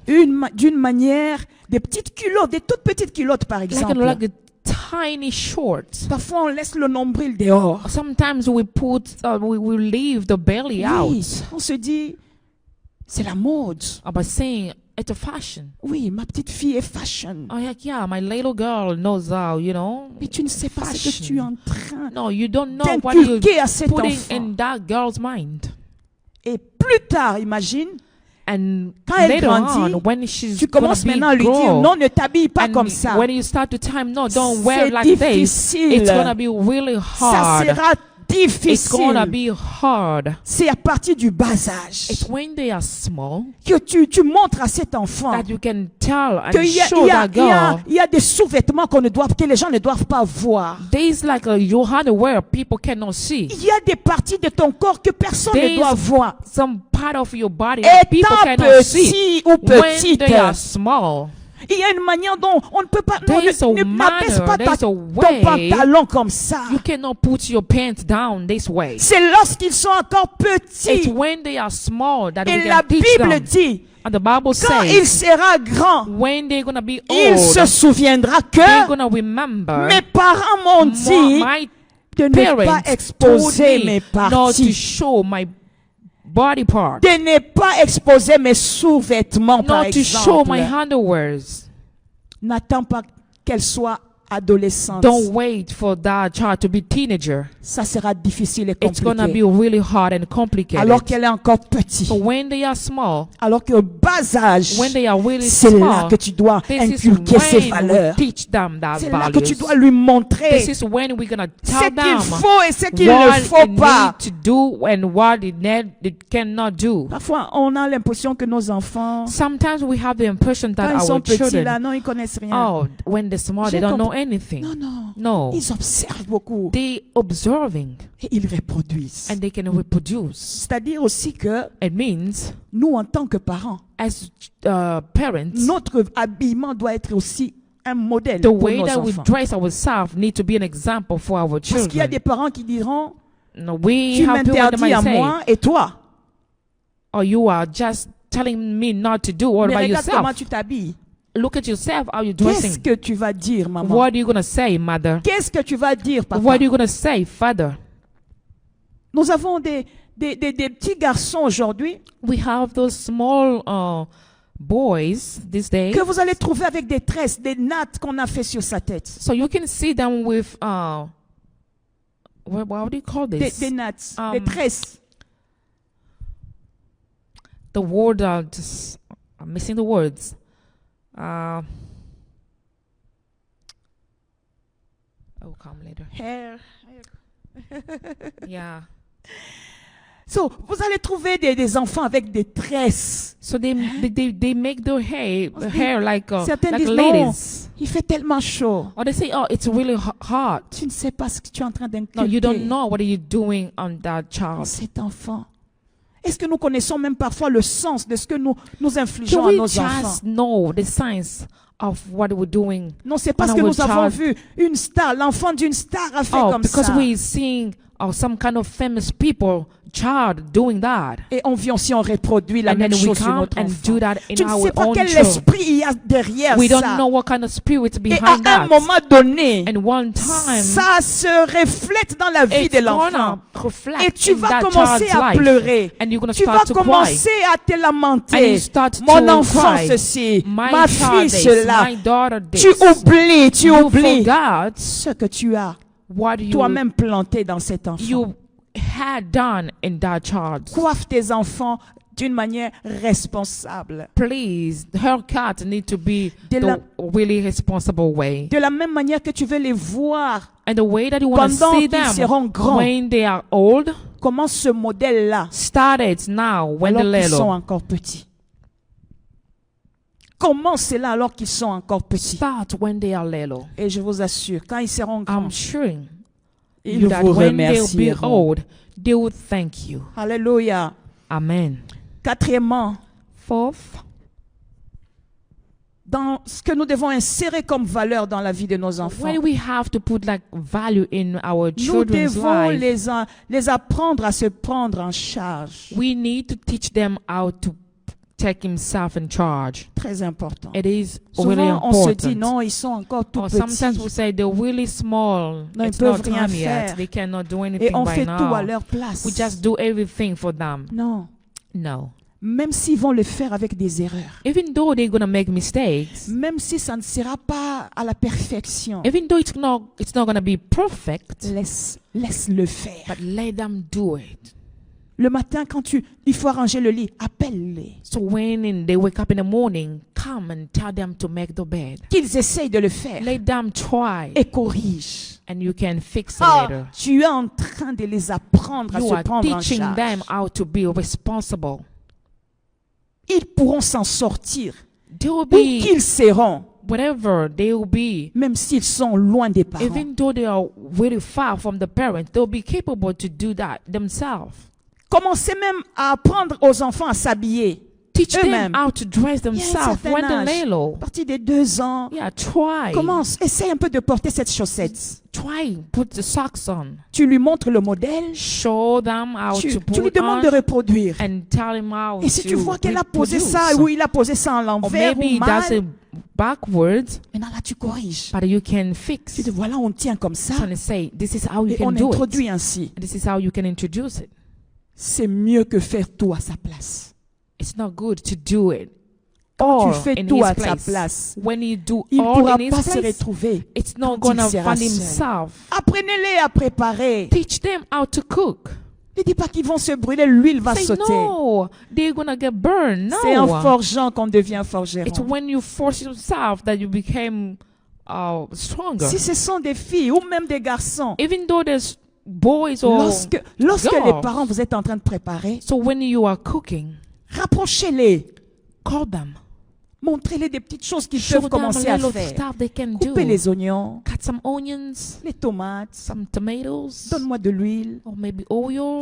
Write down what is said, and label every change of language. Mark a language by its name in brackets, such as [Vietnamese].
[French] d'une manière, des petites culottes, des toutes petites culottes par exemple. [English] like a tiny shorts. [French] Parfois, on laisse le nombril dehors. [English] Sometimes we we leave the belly out [French] Oui, on se dit, c'est la mode. [English] by saying it's a fashion. [French] Oui, ma petite fille est fashion. [English] Oh yeah, my little girl knows how, you know. [French] Mais tu ne sais pas ce que tu es en train [English] No, you don't know what you're [French] d'inculquer à cet [English] putting [French] enfant. [English] in that girl's mind. [French] Et plus tard, imagine, [English] And [French] quand elle [English] later [French] grandit, [English] on, when she's [French] tu [English] gonna [French] commences [English] be [French] maintenant à lui dire, [English] grown, [French] non, ne t'habille pas [English] and [French] comme ça. [English] when you start to tell him, no, don't wear [French] C'est [English] like this, [French] difficile. [English] it's gonna be really [French] Ça [English] hard. [French] sera [English] It's gonna [French] difficile. [English] be hard. [French] C'est à partir du bas âge [English] It's when they are small [French] que tu montres à cet enfant [English] that you can tell and [French] qu'il y a, [English] show that girl. [French] il y a des sous-vêtements que les gens ne doivent pas voir. [English] There's like you have to wear people cannot see. [French] Il y a des parties de ton corps que personne ne doit voir. [English] Some part of your body that people [French] Étant [English] cannot see [French] petit ou [English] when [French] petite, [English] they are small. [French] il y a une manière dont on ne peut pas, non, [English] There's a [French] ne n'abaisse pas [English] manner, there's a [French] ton [English] way. [French] pantalon comme ça. [English] You cannot put your pants down this way. [French] C'est lorsqu'ils sont encore [English] It's [French] petits. [English] when they are small that we [French] Et la [English] can teach [French] Bible [English] them. [French] dit, [English] And the Bible [French] quand il [English] says [French] sera grand, [English] when they're gonna be [French] il se [English] old, [French] souviendra [English] they're [French] que [English] gonna remember [French] mes parents m'ont dit [English] my [French] de ne pas [English] parents [French] exposer [English] told [French] mes [English] me not to [French] parties, [English] show my body part, [French] de ne pas exposer mes sous-vêtements, par [English] not to show my [French] exemple. [English] underwears. [French] N'attends pas qu'elle soit adolescente. [English] Don't wait for that child to be teenager. [French] Ça sera difficile et [English] It's gonna be [French] compliqué. [English] really hard and complicated. [French] Alors qu'elle est encore petite. [English] So when they are small, [French] Alors qu'au bas âge, [English] when they are really [French] c'est là [English] small, [French] que tu dois [English] this is [French] inculquer ses [English] when we [French] valeurs. [English] teach them that [French] C'est là que tu [English] values. [French] dois lui montrer [English] This is when we're gonna [French] ce [English] tell [French] qu'il [English] them [French] faut et ce qu'il ne [English] what [French] faut [English] it [French] pas. [English] need to do and what it cannot do. [French] Parfois, on a l'impression que nos enfants, [English] Sometimes we have the impression [French] quand [English] that [French] ils sont [English] our [French] petits, là, [English] children, [French] non, ils connaissent rien. [English] oh, when they're small, they [French] J'ai [English] don't know [French] compris. [English] anything. [French] Non, non. [English] No, [French] Ils observent beaucoup [English] they observing [French] et ils reproduisent. [English] and they can reproduce. [French] C'est-à-dire aussi que [English] It means, [French] nous, en tant que parents, [English] as parents, [French] notre habillement doit être aussi un modèle [English] the [French] pour [English] way [French] nos [English] that we [French] enfants. [English] dress ourselves need to be an example for our [French] Parce qu'il y a [English] children. [French] des parents qui diront, [English] No, we [French] tu [English] have people that [French] m'interdis à [English] might say, [French] moi et toi. [English] "Oh, you are just telling me not to do. What [French] Mais [English] about [French] regarde comment [English] yourself? [French] tu t'habilles. [English] Look at yourself. How you [French] Qu'est-ce [English] dressing? [French] que tu vas dire, maman? [English] What are you gonna say, mother? [French] Qu'est-ce que tu vas dire, papa? [English] What are you gonna say, father?" [French] Nous avons des petits garçons aujourd'hui [English] We have those small boys these days. [French] que vous allez trouver avec des tresses, des nattes qu'on a fait sur sa tête. [English] So you can see them with what do you call this? Des nattes, des tresses. The word just I'm missing the words. Oh, come later. Hair. Yeah. [French] So, vous allez trouver des enfants avec des tresses. [English] So they make their hair like [French] Certains [English] like [French] disent [English] ladies. [French] non, il fait tellement chaud. [English] Or they say, oh, it's really hot. [French] Tu ne sais pas ce que tu es en train [English] No, you don't [French] d'inculquer [English] know what are you doing on that [French] à [English] child. [French] cet enfant. Est-ce que nous connaissons même parfois le sens de ce que nous [English] Do [French] infligeons à [English] we [French] nos enfants? [English] just know the signs of what we're doing. [French] Non, c'est parce [English] When [French] que [English] I [French] nous [English] was [French] avons [English] child. [French] vu une star, l'enfant d'une star a fait [English] Oh, [French] comme [English] because [French] ça. [English] we're seeing some kind of famous people, child doing that. [French] Et on vient aussi, on reproduit la [English] And [French] même [English] then we [French] chose sur [English] come [French] notre [English] and do [French] enfant. [English] that in [French] Tu ne [English] our [French] sais pas [English] own [French] quel [English] children. [French] esprit il y a derrière [English] We don't [French] ça. [English] know what kind of spirit [French] Et [English] behind [French] à un [English] that. [French] moment donné, [English] And one time, [French] ça se reflète dans la vie [English] it's [French] de l'enfant. [English] gonna reflect [French] Et tu [English] in [French] vas [English] that [French] commencer [English] child's [French] à [English] life. [French] pleurer. [English] And you're gonna [French] Tu vas [English] start to cry. [French] commencer à te [English] And [French] lamenter. [English] you start [French] Mon [English] to [French] enfant [English] cry. [French] ceci, [English] My [French] ma [English] child [French] fille [English] this, [French] cela. [English] my daughter [French] Tu [English] this. [French] oublies, tu [English] You [French] oublies [English] forgot [French] ce que tu as [English] what you [French] toi-même planté dans cet enfant. [English] you had done in that child. [French] Coiffe tes enfants d'une manière responsable. [English] Please, her cat need to be [French] De la- [English] the really responsible way. [French] De la même manière que tu veux les voir, [English] And the way that you want to [French] pendant [English] see [French] qu'ils seront [English] them [French] grands. [English] when they are old, [French] comment ce modèle-là, [English] start it now when [French] alors [English] they're [French] qu'ils sont [English] little. [French] encore petits. Comment c'est là alors qu'ils sont encore petits? [English] Start when they are little. [French] Et je vous assure, quand ils seront grands, [English] I'm sure [French] ils [English] that [French] vous [English] when they'll be [French] remercieront. [English] old, they will thank you. [French] Alléluia. [English] Amen. [French] Quatrièmement, [English] Fourth, [French] dans ce que nous devons insérer comme valeur dans la vie de nos enfants, [English] when we have to put like value in our [French] nous [English] children's [French] devons [English] life, [French] les apprendre à se prendre en charge. [English] we need to teach them how to take himself in charge. [French] Très important. [English] It is really [French] Souvent, on se dit, [English] important. [French] non, ils sont encore tout [English] Or sometimes we [French] petits. [English] say they're really small. [French] Non, ils [English] It's not [French] peuvent rien [English] time [French] faire. [English] yet. They cannot do [French] Et [English] anything [French] on [English] by [French] fait tout à [English] now. [French] leur place. [English] We just do everything for them. [French] Non. [English] No. [French] Même s'ils vont le faire avec des erreurs. [English] Even though they're gonna make mistakes, [French] Même si ça ne sera pas à la perfection. [English] even though it's not gonna be perfect, [French] Laisse-le faire. [English] but let them do it. [French] Le matin, quand il faut arranger le lit, appelle-les. [English] So when they wake up in the morning, come and tell them to make the bed. [French] Qu'ils essayent de le faire [English] Let them try, [French] et corrigent. [English] and you can fix it Ah, later. [French] tu es en train de les apprendre à [English] You [French] se [English] are [French] prendre en [English] teaching them [French] charge. [English] how to be responsible. [French] Ils pourront s'en sortir. [English] They will [French] Où [English] be [French] qu'ils seront, [English] whatever they will be. [French] même s'ils sont loin des parents. [English] Even though they are really far from the parents, they'll be capable to do that themselves. [French] Commencez même à apprendre aux enfants à s'habiller. [English] Teach them [French] Eux-mêmes. [English] how to dress [French] Il y a un [English] themselves [French] certain [English] when they're [French] âge. [English] little. [French] À partir de 2 ans, [English] Yeah, try. [French] commence, essaye un peu de porter cette chaussette. [English] Try. Put the socks on. [French] Tu lui montres le modèle, [English] Show them how [French] tu [English] to [French] lui [English] put [French] demandes de [English] on [French] reproduire. [English] and tell him how [French] Et si tu [English] to [French] vois qu'elle a posé [English] reproduce. [French] ça ou il a posé ça en [English] Or [French] l'envers [English] maybe [French] ou [English] he does [French] mal, [English] it backwards, [French] maintenant là tu corriges. [English] but you can fix. [French] Tu dis voilà, on tient comme ça [English] And say, this is how you [French] et on [English] can do it. [French] introduit ainsi. [English] This is how you can introduce it. [French] C'est mieux que faire tout à sa place. [English] It's not good to do it [French] Quand [English] all [French] tu fais [English] in [French] tout [English] his [French] à sa [English] place. [French] place, [English] When you do [French] il ne [English] all [French] pourra [English] in his [French] pas se [English] place, [French] retrouver. [English] it's not [French] quand il [English] gonna [French] sera [English] find [French] seul. [English] himself. [French] Apprenez-les à préparer. [English] Teach them how to cook. [French] Ne dis pas qu'ils vont se brûler, l'huile va [English] Say [French] sauter. [English] no, they're gonna get burned. [French] C'est en [English] No, [French] forgeant qu'on devient [English] it's [French] forgeron. [English] when you force yourself that you became stronger. [French] Si ce sont des filles ou même des garçons, [English] Even though there's boys or [French] lorsque [English] girls. [French] les parents vous êtes en train de préparer, [English] so when you are cooking, [French] rapprochez-les. [English] call them. [French] Montrez-les des petites choses qu'ils [English] Show [French] peuvent [English] them [French] commencer [English] a [French] à [English] little [French] faire. [English] stuff they can do. [French] Coupez les oignons, [English] Cut some onions, [French] les tomates, [English] some tomatoes, [French] donne-moi de l'huile. [English] or maybe oil.